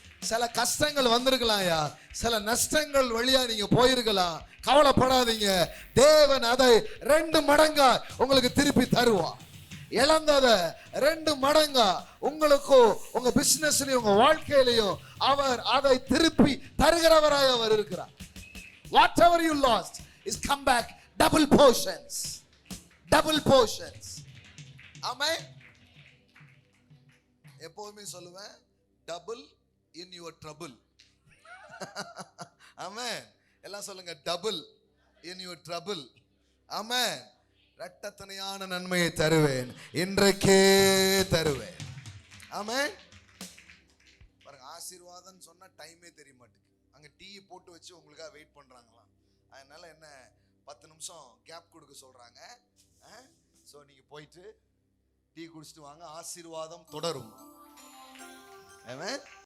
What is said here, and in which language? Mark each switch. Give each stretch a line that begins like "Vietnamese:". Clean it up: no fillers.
Tamil: சில கஷ்டங்கள் வந்திருக்கலாம்யா, சில நஷ்டங்கள் வழியா நீங்க போயிருக்கலாம். கவலைப்படாதீங்க, தேவன் அதை 2 மடங்கா உங்களுக்கு திருப்பி தருவார். இழந்ததை 2 மடங்கா உங்களுக்கும் உங்க பிசினஸ்லயும் உங்க வாழ்க்கையிலையும் அவர் அதை திருப்பி தருகிறவராய் அவர் இருக்கிறார்.
English: Whatever you lost is come back double portions. Double portions. Amen.
Tamil: எப்பவுமே சொல்லுவேன்,
English: double in your trouble. Amen.
Tamil: எல்லாம் சொல்லுங்க,
English: double in your trouble.
Tamil: ஆமென். இரட்டத்தனையான நன்மையை தருவேன், இன்றைக்கே தருவேன். ஆமென். பாருங்க, ஆசீர்வாதம் சொன்னா டைமே தெரிய மாட்டேங்குது. அங்க டீ போட்டு வச்சு உங்களுக்காக வெயிட் பண்றாங்களாம். அதனால என்ன 10 நிமிஷம் கேப் கொடுக்க சொல்றாங்க. ஸோ நீங்க போயிட்டு டீ குடிச்சிட்டு வாங்க, ஆசீர்வாதம் தொடரும். ஆமென்.